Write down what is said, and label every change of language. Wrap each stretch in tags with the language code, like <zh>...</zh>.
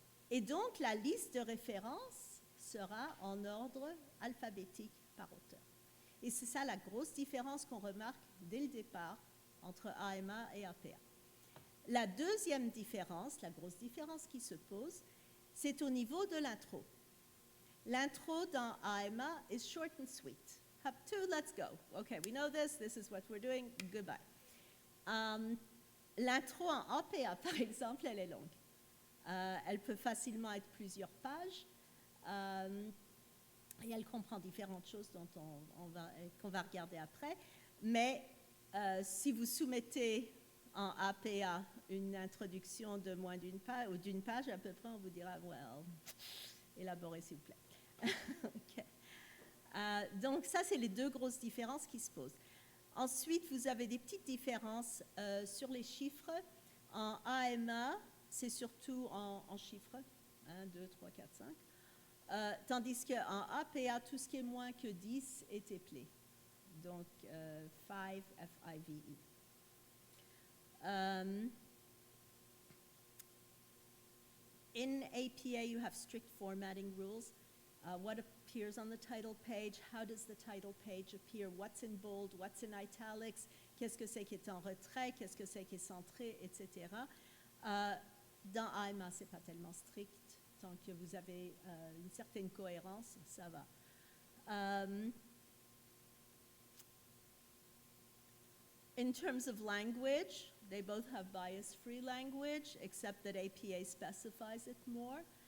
<fr>Et donc, la liste de références sera en ordre alphabétique par auteur. Et c'est ça la grosse différence qu'on remarque dès le départ entre AMA et APA. La deuxième différence, la grosse différence qui se pose, c'est au niveau de l'intro. L'intro dans</fr> <en>AMA is short and sweet. Up to, let's go. Okay, we know this is what we're doing, goodbye.</en> <fr>L'intro en APA, par exemple, elle est longue. Elle peut facilement être plusieurs pages et elle comprend différentes choses dont qu'on va regarder après. Mais si vous soumettez en APA une introduction de moins d'une page ou d'une page à peu près, on vous dira, well, élaborez s'il vous plaît. Okay. Donc ça, c'est les deux grosses différences qui se posent. Ensuite, vous avez des petites différences sur les chiffres. En AMA, c'est surtout en chiffres, 1, 2, 3, 4, 5. Tandis qu'en APA, tout ce qui est moins que 10 est éplé. Donc, 5, F-I-V-E.</fr> <en>In APA, you have strict formatting rules. What appears on the title page, how does the title page appear, what's in bold, what's in italics,</en> <fr>qu'est-ce que c'est qui est en retrait, qu'est-ce que c'est qui est centré, etc. Dans AMA, ce n'est pas tellement strict. Tant que vous avez une certaine cohérence, ça va.</fr> <en>In terms of language, they both have bias-free language, except that APA specifies it more.</en>